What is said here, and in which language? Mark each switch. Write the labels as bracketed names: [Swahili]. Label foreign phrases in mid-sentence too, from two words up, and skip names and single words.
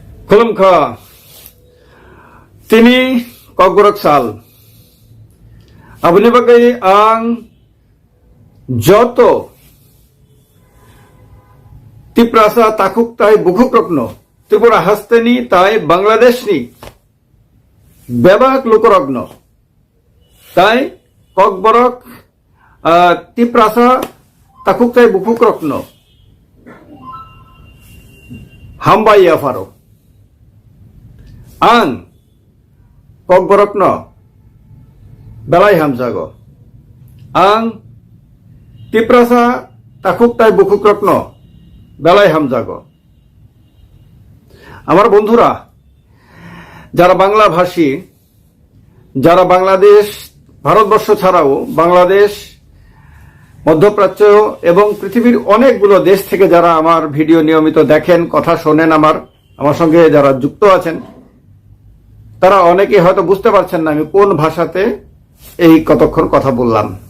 [Kok Borok] খুলুমখা তিনি kogborok sal abuni bagai ang joto tiprasa takuk tai bukukrokno Tripura hasteni tai Bangladesh ni bebak lukorogno tai kogborok tiprasa takuk tai bukukrokno hambai afaro ang kogborokno belai hamjago ang tiprasa takuk tai bukukrokno belai hamjago [Bangla] আমার বন্ধুরা যারা বাংলা ভাষী যারা বাংলাদেশ ভারতবর্ষ ছাড়াও বাংলাদেশ মধ্যপ্রাচ্য এবং পৃথিবীর অনেকগুলো দেশ থেকে যারা আমার ভিডিও নিয়মিত দেখেন কথা শোনেন আমার সঙ্গে যারা যুক্ত আছেন তারা অনেকে হয়তো বুঝতে পারছেন না আমি কোন ভাষাতে এই কতক্ষণ কথা বললাম